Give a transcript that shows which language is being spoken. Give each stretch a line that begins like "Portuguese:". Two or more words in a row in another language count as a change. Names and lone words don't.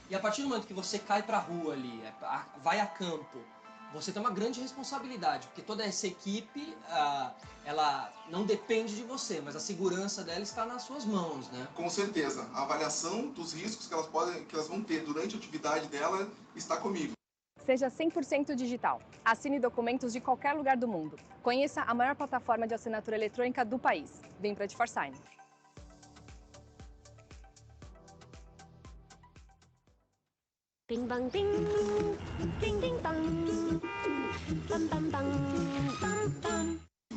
Portuguese: E a partir do momento que você cai pra rua ali, vai a campo, você tem uma grande responsabilidade, porque toda essa equipe, ela não depende de você, mas a segurança dela está nas suas mãos, né? Com certeza. A avaliação dos riscos que elas vão ter durante a atividade dela está comigo. Seja 100% digital. Assine documentos de qualquer lugar do mundo. Conheça a maior plataforma de assinatura eletrônica do país. Vem para DeForSign. Bing bang bing, ding ding bang, bam bam bang, bam bam.